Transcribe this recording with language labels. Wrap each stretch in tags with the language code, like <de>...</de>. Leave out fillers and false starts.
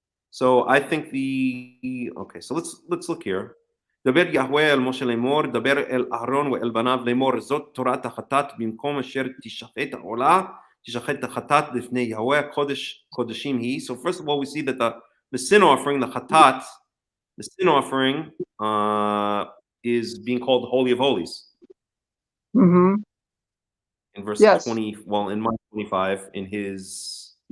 <en>So I think so let's look here.</en> <he>דבר יהוה אל משה לאמור, דבר אל אהרון ואל בניו לאמור, זאת תורת החטאת במקום אשר תשחט העולה, תשחט החטאת לפני יהוה, קודש קודשים היא.</he> <en>So first of all, we see that the sin offering, the chatat, the sin offering is being called the Holy of Holies. In verse 20, well, in Mark 25, in his</en>